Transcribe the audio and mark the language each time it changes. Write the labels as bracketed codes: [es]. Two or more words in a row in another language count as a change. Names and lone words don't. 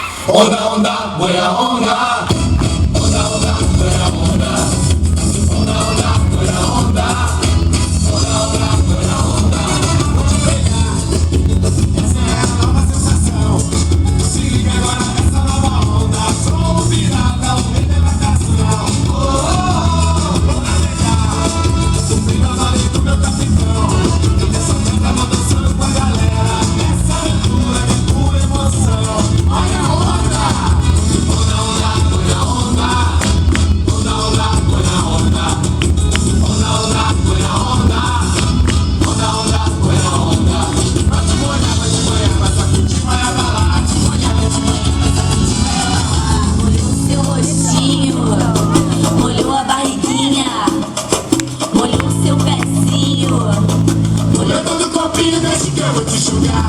[pt] Onda, onda, [es] buena onda. [pt] Onda, onda, [es] buena onda. [pt] Onda, onda, [es] buena onda. [pt] Onda, onda, [es] buena onda. [pt] Vou te pegar. Essa é a nova sensação. Se liga agora nessa nova onda. Sou o pirata, o rei da embarcação. Oh, oh, oh, vou navegar. Subindo a maré do meu capitão. Nessa onda vou dançando com a galera. Essa aventura é pura emoção. Olha a onda. Onda, onda, [es] buena onda. [pt] Onda, onda, [es] buena onda. [pt] Onda, onda, [es] buena onda. [pt] Onda, onda, [es] buena onda. [pt] Vai te molhar, vai sacudir, vai abalar. Te molhar, vai te molhar, vai sacudir, vai abalar. Molhou seu rostinho, molhou a barriguinha, molhou seu pezinho, Molhou todo o copinho, deixa que eu vou te enxugar.